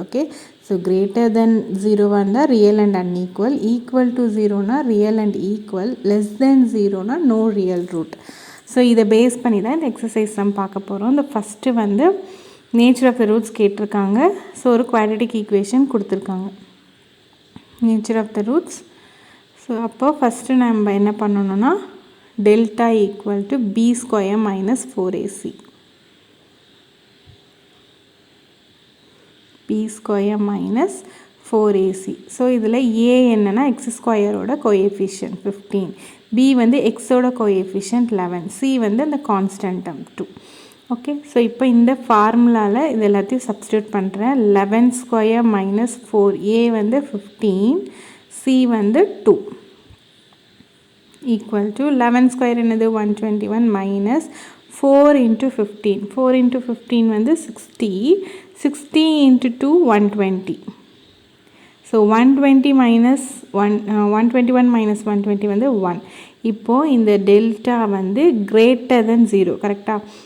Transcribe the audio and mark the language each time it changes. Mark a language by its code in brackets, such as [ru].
[en] Okay, so greater than 0 வந்தால் real and unequal, equal to 0னா real and equal, less than 0னா no real root. [ta] So இதை base பண்ணி தான் இந்த exercise நம்ம பார்க்க போகிறோம். இந்த ஃபஸ்ட்டு வந்து நேச்சர் ஆஃப் த ரூட்ஸ் கேட்டிருக்காங்க. ஸோ ஒரு குவாட்ரடிக் ஈக்குவேஷன் கொடுத்துருக்காங்க, nature of the roots. So அப்போ ஃபஸ்ட்டு நம்ம என்ன பண்ணணும்னா [en] delta equal to b square minus 4ac. b square minus 4ac. [ta] So இதில் a என்னன்னா x ஸ்கொயரோட கோஎஃபிஷியன்ட் 15, b வந்து xோட கோஎஃபிஷியன்ட் 11, c வந்து அந்த கான்ஸ்டன்ட் டேர்ம் 2. ஓகே, ஸோ இப்போ இந்த ஃபார்முலாவில் இது எல்லாத்தையும் சப்ஸ்டியூட் பண்ணுறேன். 11 ஸ்கொயர் மைனஸ் 4, a வந்து 15, c வந்து 2 [en] equal to 11 square [ta] என்னது 121 minus 4 into 15. 4 into 15 வந்து 60, 60 into 2 120. [en] So 120 minus 121 minus 120 வந்து 1. [ta] இப்போது இந்த டெல்டா வந்து [en] greater than 0, [ta] கரெக்டாக?